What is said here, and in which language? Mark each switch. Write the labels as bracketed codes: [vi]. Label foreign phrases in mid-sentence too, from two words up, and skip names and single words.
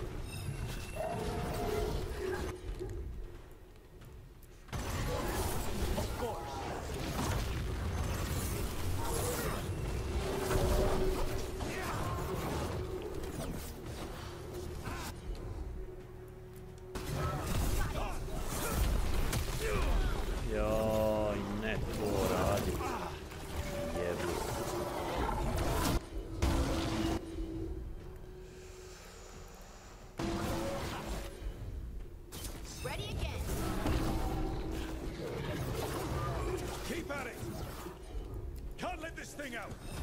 [en] Of course. [hr] Joj, ne to radi. Jebi. [en] Ready again. Keep at it. Can't let this thing out.